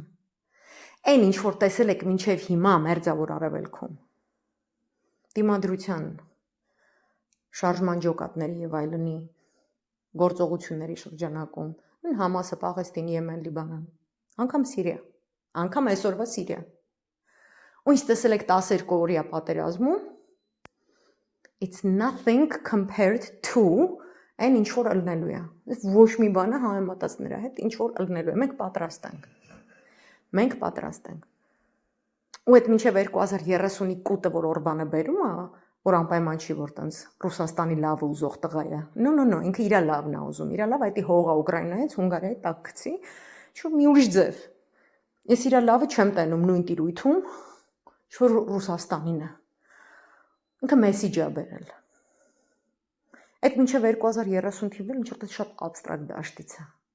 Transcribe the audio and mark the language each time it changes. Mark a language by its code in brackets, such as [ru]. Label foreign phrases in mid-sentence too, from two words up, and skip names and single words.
[hy] Այն ինչ որ տեսել եք մինչև հիմա մերձավոր արևելքում դիմադրության շարժման ջոկատների եւ այլնի գործողությունների շրջանակում Համասը, Պաղեստին, Եմեն, Լիբանան, անգամ Սիրիա, անգամ այսօրվա Սիրիա։ Ու ինչ տեսել եք 12 օրյա պատերազմում, [en] it's nothing compared to [hy] այն ինչ որ ըլնելու է։ Ոչ մի բանը համեմատած նրա հետ ինչ որ ըլնելու է։ Մենք պատրաստ ենք։ Ու այդ մինչև 2030-ի կուտը, որ Օրբանը բերում է, որ անպայման չի, որ տենց Ռուսաստանի լավը ուզող տղա է։ No, ինքը իր լավն է ուզում, իր լավ այդի հողա Ուկրաինայից, Հունգարիայի տակ գցի, ինչ-որ մի ուրիշ ձև։ Ես իր լավը չեմ տենում նույն տիրույթում, ինչ-որ Ռուսաստանին է։ Ինքը մեսիջ է բերել։ Այդ մինչև 2030 թիվը ինչ-որ շատ աբստրակտ դաշտից է։